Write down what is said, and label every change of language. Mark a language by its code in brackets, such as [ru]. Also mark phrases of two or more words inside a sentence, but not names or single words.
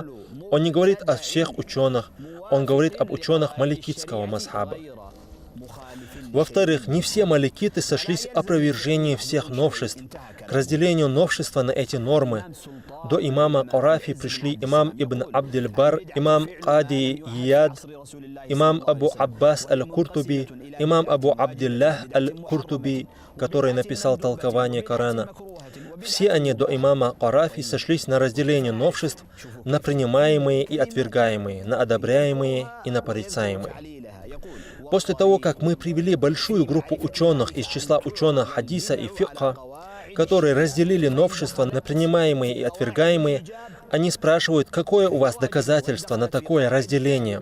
[ru] Он не говорит о всех ученых, он говорит об ученых маликитского мазхаба. Во-вторых, не все маликиты сошлись в опровержении всех новшеств. К разделению новшества на эти нормы до имама Карафи пришли имам Ибн Абдиль-Бар, имам Кади Ияд, имам Абу Аббас Аль-Куртуби, имам Абу Абдиллах Аль-Куртуби, который написал толкование Корана. Все они до имама Карафи сошлись на разделение новшеств на принимаемые и отвергаемые, на одобряемые и на порицаемые. После того, как мы привели большую группу ученых из числа ученых хадиса и фикха, которые разделили новшества на принимаемые и отвергаемые, они спрашивают, какое у вас доказательство на такое разделение?